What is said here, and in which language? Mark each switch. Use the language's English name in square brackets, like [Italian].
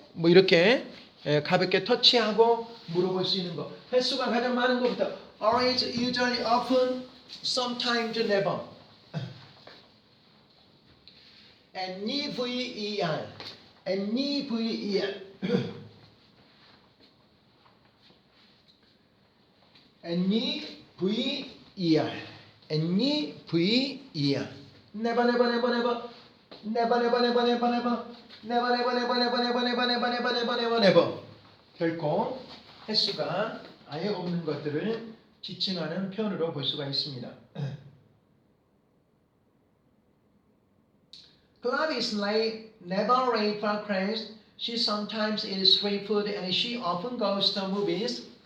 [Korean] 뭐 이렇게 가볍게 터치하고 물어볼 수 있는 거. 횟수가 가장 많은 것부터 always, usually, often, sometimes, never. [English] N-E-V-E-R. N-E-V-E-R. N-E-V-E-R. N-E-V-E-R. Never, never, never, never. Never, never, never, never, never. Never, never, never, never, never, never, never, never, never, never, never. [Korean] 결코 횟수가 아예 없는 것들을 지칭하는 표현으로 볼 수가 있습니다. [English] Club is late, never late for class. She sometimes eats street food and she often goes to movies.